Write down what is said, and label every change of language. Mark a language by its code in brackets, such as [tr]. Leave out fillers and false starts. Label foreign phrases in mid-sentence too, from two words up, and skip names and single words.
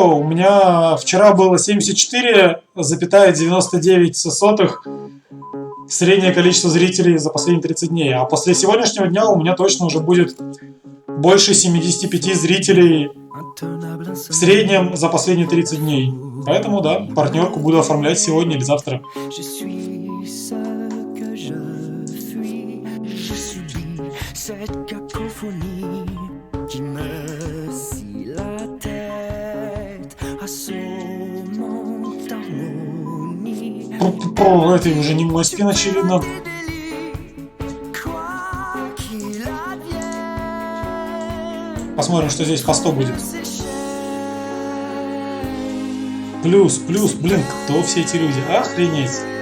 [ru] У меня вчера было 74,99 среднее количество зрителей за последние 30 дней. А после сегодняшнего дня у меня точно уже будет больше 75 зрителей в среднем за последние 30 дней. Поэтому, да, партнерку буду оформлять сегодня или завтра. [fr] Qui me scie la tête à son harmonie. [ru] Это уже не мой спин, очевидно. Посмотрим, что здесь по 100 будет. Плюс, плюс, блин, кто все эти люди? Охренеть.